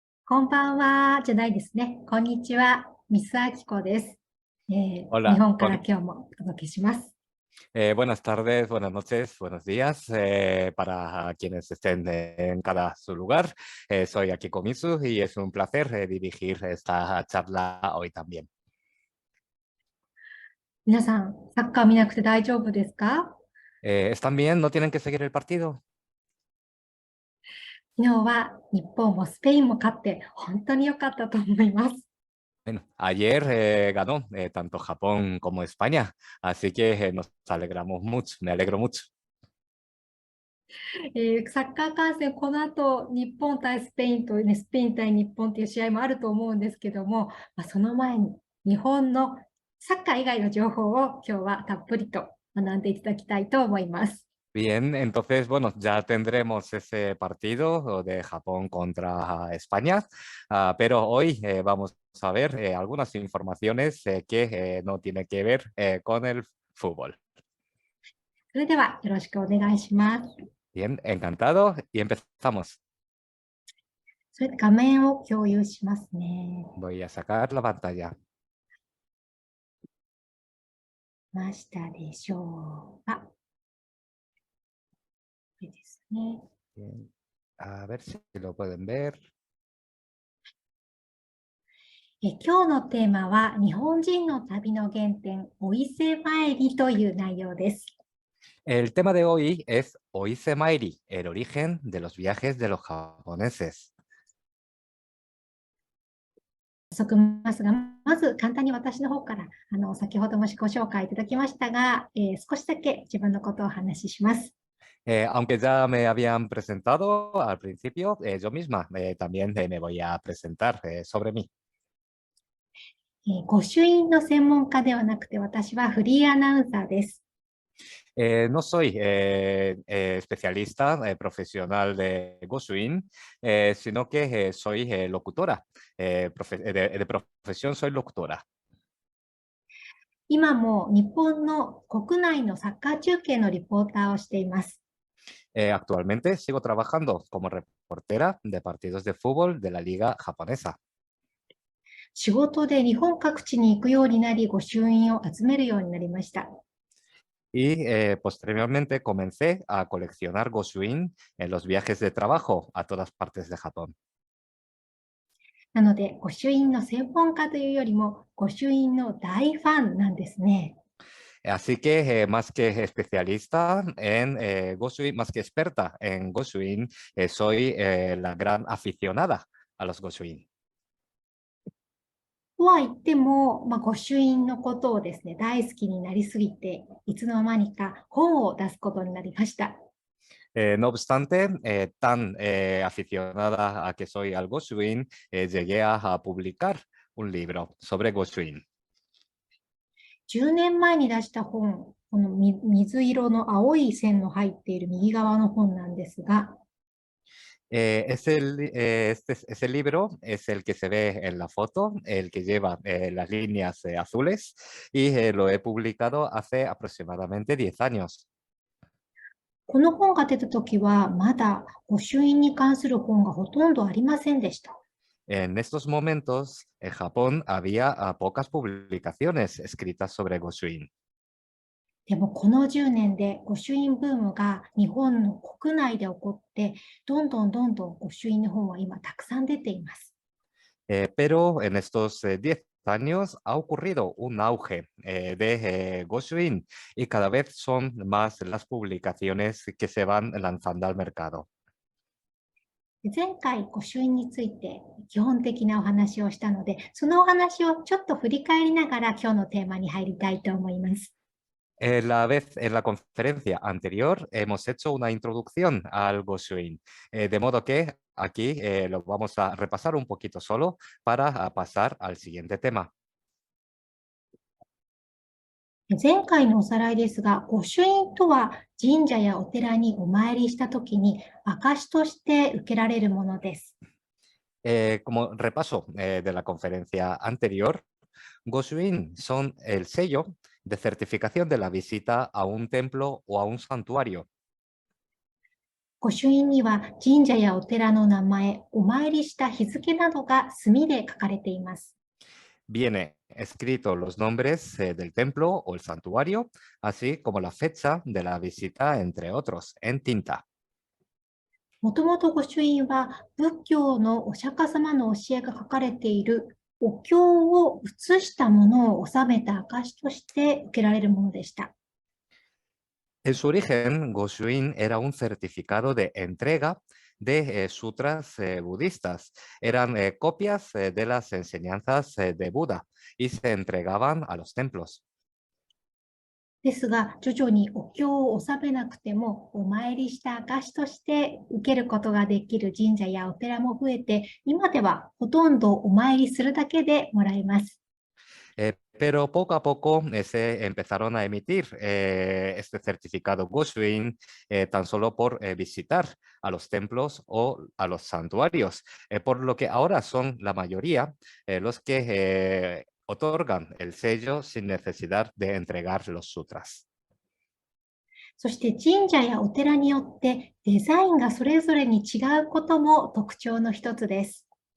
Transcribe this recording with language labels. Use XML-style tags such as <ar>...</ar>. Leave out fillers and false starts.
<ja>こんばんは、じゃないですね。こんにちは、ミスアキコです。日</ja> <es>Hola,</es> <ja>本から今日もお届けします。</ja> <es>buenas tardes, buenas noches, buenos días para quienes estén en cada su lugar. Soy Akiko Misu y es un placer dirigir esta charla hoy también.</es> <ja>皆さん、サッカー見なくて大丈夫ですか？</ja> <es>¿Están bien? ¿No tienen que seguir el partido?</es> <ja>昨日は日本もスペインも勝って本当に良かったと思います。</ja> <es>Bueno, ayer ganó tanto Japón como España, así que nos alegramos mucho, me alegro mucho.</es> <ja>サッカー観戦、この後日本対スペインと、ね、スペイン対日本という試合もあると思うんですけども、その前に日本のサッカー以外の情報を今日はたっぷりと学んでいただきたいと思います。</ja> <es>Bien, entonces, bueno, ya tendremos ese partido de Japón contra España, pero hoy vamos a ver algunas informaciones que no tienen que ver con el fútbol.</es> <ja>それではよろしくお願いします。</ja> <es>Bien, encantado y empezamos.</es> <ja>それで画面を共有しますね。</ja> <es>Voy a sacar la pantalla.</es> <ja>ましたでしょうか。これですね。</ja> <es>Bien. A ver si lo pueden ver.</es> <ja>今日のテーマは日本人の旅の原点、お伊勢参りという内容です。</ja> <es>El tema de hoy es Oise Mairi, el origen de los viajes de los japoneses.</es> <ja>早速ますが、まず簡単に私の方から先ほどもご紹介いただきましたが、少しだけ自分のことをお話しします。</ja> <es>Aunque ya me habían presentado al principio, yo misma también me voy a presentar sobre mí.</es> <ja>御朱印の専門家ではなくて、私はフリーアナウンサーです。</ja> <es>No soy especialista profesional de Goshuin, sino que soy locutora. De profesión soy locutora.</es> <ja>今も日本の国内のサッカー中継のリポーターをしています。</ja> <es>Actualmente sigo trabajando como reportera de partidos de fútbol de la liga japonesa.</es> <ja>仕事で日本各地に行くようになり、御朱印を集めるようになりました。</ja> <es>Y posteriormente comencé a coleccionar Goshuin en los viajes de trabajo a todas partes de Japón.</es> <ja>なので、御朱印の専門家というよりも、御朱印の大ファンなんですね。</ja> <es>Así que más que especialista en Goshuin, más que experta en Goshuin, soy la gran aficionada a los Goshuin.</es> <ja>とは言っても、御朱印のことをですね、大好きになりすぎて、いつの間にか本を出すことになりました。</ja> <es>No obstante, tan aficionada a que soy al Goshuin, llegué a publicar un libro sobre Goshuin.</es> <ja>10年前に出した本、この水色の青い線の入っている右側の本なんですが、</ja> <es>Este libro es el que se ve en la foto, el que lleva las líneas azules y lo he publicado hace aproximadamente 10 años.</es> <ja>この本が出たときは、まだ御朱印に関する本がほとんどありませんでした。</ja> <es>En estos momentos, en Japón había pocas publicaciones escritas sobre Goshuin.</es> <ja>でもこの10年で御朱印ブームが日本の国内で起こって、どんどん御朱印の本は今たくさん出ています。</ja> <es>Pero en estos 10 años ha ocurrido un auge de Goshuin y cada vez son más las publicaciones que se van lanzando al mercado.</es> <ja>前回御朱印について基本的なお話をしたので、そのお話をちょっと振り返りながら今日のテーマに入りたいと思います。</ja> <es>En la conferencia anterior hemos hecho una introducción al Goshuin, de modo que aquí lo vamos a repasar un poquito solo para pasar al siguiente tema.</es> <ja>前回のおさらいですが、御朱印とは神社やお寺にお参りしたときに証として受けられるものです。</ja> <es>Como repaso de la conferencia anterior, Goshuin son el sello de certificación de la visita a un templo o a un santuario.</es> <ja>御朱印には神社やお寺の名前、お参りした日付などが墨で書かれています。</ja> <es>Viene escrito los nombres del templo o el santuario, así como la fecha de la visita, entre otros, en tinta.</es> <ja>もともと御朱印は仏教のお釈迦様の教えが書かれているお経を写したものを収めた証として受けられるものでした。</ja> <es>En su origen, Goshuin era un certificado de entrega de sutras budistas. Eran copias de las enseñanzas de Buda y se entregaban a los templos.</es> <ja>ですが、徐々にお経を納めなくてもお参りした証として受けることができる神社やお寺も増えて、今ではほとんどお参りするだけでもらえます。</ja> <es>Pero poco a poco se empezaron a emitir este certificado Goshuin tan solo por visitar a los templos o a los santuarios, por lo que ahora son la mayoría los que otorgan el sello sin necesidad de entregar los sutras.</es> <ja>そして神社やお寺によってデザインがそれぞれに違うことも特徴の一つです。</ja>